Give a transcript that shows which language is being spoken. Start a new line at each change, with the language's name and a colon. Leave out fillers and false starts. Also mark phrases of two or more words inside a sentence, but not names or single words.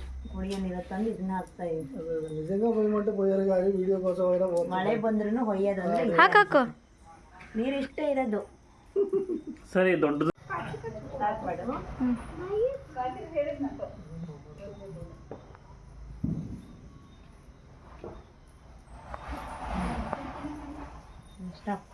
Kannada: ಕುಡಿಯೋ ನೀರು ತಂದು ಇದನ್ನ ಹಾಕ್ತಾ ಇದ್ದೀವಿ.
Telugu: నిజంగా పోయమంటే పోయారు కానీ వీడియో కోసం అయినా పోతుంది.
Kannada: ಮಳೆ ಬಂದ್ರೂ ಹೊಯ್ಯೋದಂದ್ರೆ ಹಾಕಾಕು ನೀರು ಇಷ್ಟೇ ಇರೋದು. ಸರಿ ದೊಡ್ಡದು ಸಾಕ್ಬೇಡು. ಸ್ಟಾಪ್.